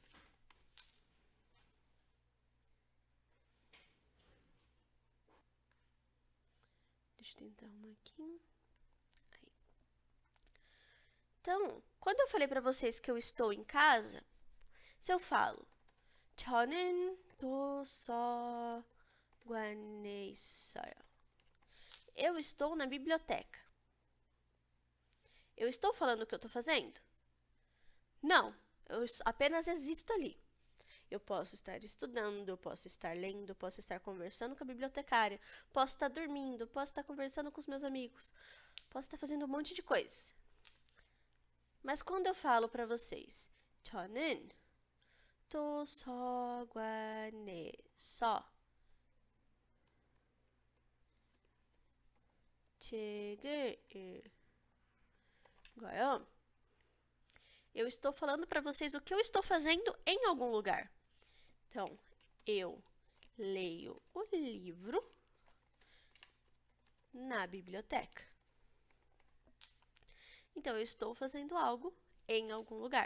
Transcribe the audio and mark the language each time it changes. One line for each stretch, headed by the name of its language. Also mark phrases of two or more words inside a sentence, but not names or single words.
Portuguese: Deixa eu tentar uma aqui. Aí. Então, quando eu falei para vocês que eu estou em casa, se eu falo
Korean: 저는 도서관에 있어요.
Portuguese: Eu estou na biblioteca. Eu estou falando o que eu estou fazendo? Não, eu apenas existo ali. Eu posso estar estudando, eu posso estar lendo, eu posso estar conversando com a bibliotecária, posso estar dormindo, posso estar conversando com os meus amigos, posso estar fazendo um monte de coisas. Mas quando eu falo para vocês,
Korean: 저는 도서관에서 책을 읽어요.
Portuguese: Eu estou falando para vocês o que eu estou fazendo em algum lugar. Então, eu leio o livro na biblioteca. Então, eu estou fazendo algo em algum lugar.